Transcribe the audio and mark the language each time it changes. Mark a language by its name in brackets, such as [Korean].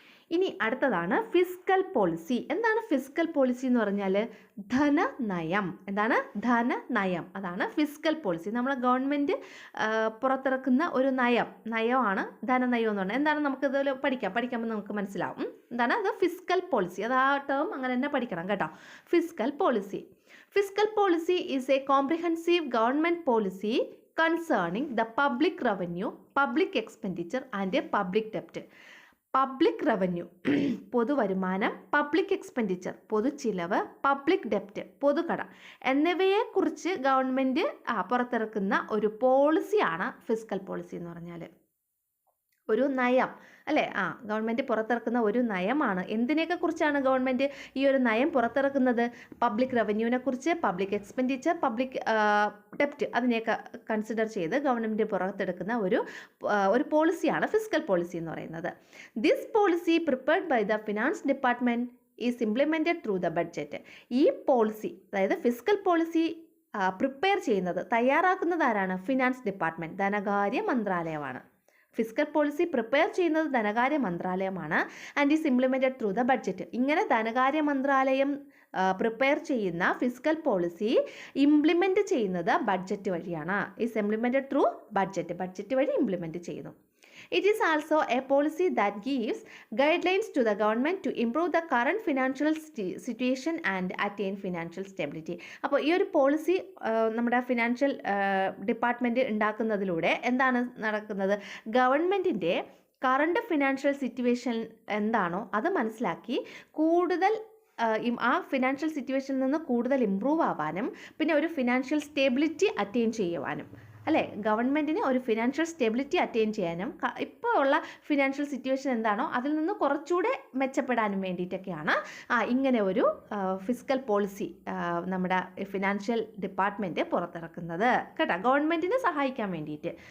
[Malayalam] ഇനി അടുത്തതാണ് fiscal policy. എന്താണ് ഫിസ്ക്കൽ പോളിസി എന്ന് പറഞ്ഞാൽ? ധനനയം. എന്താണ്? ധനനയം. അതാണ് ഫിസ്ക്കൽ പോളിസി. നമ്മളെ ഗവൺമെൻറ് പുറത്തിറക്കുന്ന ഒരു നയമാണ് ധനനയം എന്ന് പറഞ്ഞാൽ. എന്താണ് നമുക്കിതിൽ പഠിക്കുമ്പോൾ നമുക്ക് മനസ്സിലാവും. എന്താണ് അത്? Fiscal policy. അത് ആ ടേം അങ്ങനെ തന്നെ പഠിക്കണം കേട്ടോ. Fiscal policy. [English] Fiscal policy is a comprehensive government policy concerning the public revenue, public expenditure and a public debt. [Malayalam] Public revenue പൊതുവരുമാനം, public expenditure പൊതുച്ചിലവ്, public ഡെപ്റ്റ് പൊതുകട എന്നിവയെക്കുറിച്ച് ഗവൺമെൻറ് പുറത്തിറക്കുന്ന ഒരു പോളിസിയാണ് ഫിസ്ക്കൽ പോളിസി എന്ന് പറഞ്ഞാൽ. ഒരു നയം അല്ലേ, ഗവൺമെൻറ് പുറത്തിറക്കുന്ന ഒരു നയമാണ്. എന്തിനെയൊക്കെ കുറിച്ചാണ് ഗവൺമെൻറ് ഈ ഒരു നയം പുറത്തിറക്കുന്നത്? പബ്ലിക് റവന്യൂവിനെ കുറിച്ച്, പബ്ലിക് എക്സ്പെൻഡിച്ചർ, പബ്ലിക് ഡെപ്റ്റ് അതിനെയൊക്കെ കൺസിഡർ ചെയ്ത് ഗവൺമെൻറ് പുറത്തെടുക്കുന്ന ഒരു പോളിസിയാണ് ഫിസ്ക്കൽ പോളിസി എന്ന് പറയുന്നത്. [English] This policy prepared by the finance department is implemented through the budget. [Malayalam] ഈ പോളിസി, അതായത് ഫിസ്ക്കൽ പോളിസി പ്രിപ്പയർ ചെയ്യുന്നത്, തയ്യാറാക്കുന്നത് ആരാണ്? ഫിനാൻസ് ഡിപ്പാർട്ട്മെൻറ്റ്, ധനകാര്യ മന്ത്രാലയമാണ്. ഫിസ്ക്കൽ പോളിസി പ്രിപ്പയർ ചെയ്യുന്നത് ധനകാര്യ മന്ത്രാലയമാണ്. [English] And is implemented through the budget. [Malayalam] ഇങ്ങനെ ധനകാര്യ മന്ത്രാലയം പ്രിപ്പയർ ചെയ്യുന്ന ഫിസ്ക്കൽ പോളിസി ഇംപ്ലിമെൻറ്റ് ചെയ്യുന്നത് ബഡ്ജറ്റ് വഴിയാണ്. [English] is implemented through budget [Malayalam] വഴി ഇംപ്ലിമെൻറ്റ് ചെയ്യുന്നു. [English] It is also a policy that gives guidelines to the government to improve the current financial situation and attain financial stability. [Malayalam] അപ്പോൾ ഈ ഒരു policy നമ്മുടെ financial department ഉണ്ടാക്കുന്നതിലൂടെ എന്താണ് നടക്കുന്നത്? ഗവൺമെൻറ്റിൻ്റെ കറണ്ട് ഫിനാൻഷ്യൽ സിറ്റുവേഷൻ എന്താണോ അത് മനസ്സിലാക്കി കൂടുതൽ ആ ഫിനാൻഷ്യൽ സിറ്റുവേഷനിൽ നിന്ന് കൂടുതൽ ഇമ്പ്രൂവ് ആവാനും പിന്നെ ഒരു ഫിനാൻഷ്യൽ സ്റ്റെബിലിറ്റി അറ്റൈൻ ചെയ്യുവാനും, അല്ലേ, ഗവൺമെൻറ്റിന് ഒരു ഫിനാൻഷ്യൽ സ്റ്റെബിലിറ്റി അറ്റൈൻ ചെയ്യാനും ഇപ്പോൾ ഉള്ള ഫിനാൻഷ്യൽ സിറ്റുവേഷൻ എന്താണോ അതിൽ നിന്ന് കുറച്ചുകൂടെ മെച്ചപ്പെടാനും വേണ്ടിയിട്ടൊക്കെയാണ് ഇങ്ങനെ ഒരു ഫിസ്ക്കൽ പോളിസി നമ്മുടെ ഫിനാൻഷ്യൽ ഡിപ്പാർട്ട്മെൻറ്റ് പുറത്തിറക്കുന്നത് കേട്ടോ, ഗവൺമെൻറ്റിനെ സഹായിക്കാൻ വേണ്ടിയിട്ട്.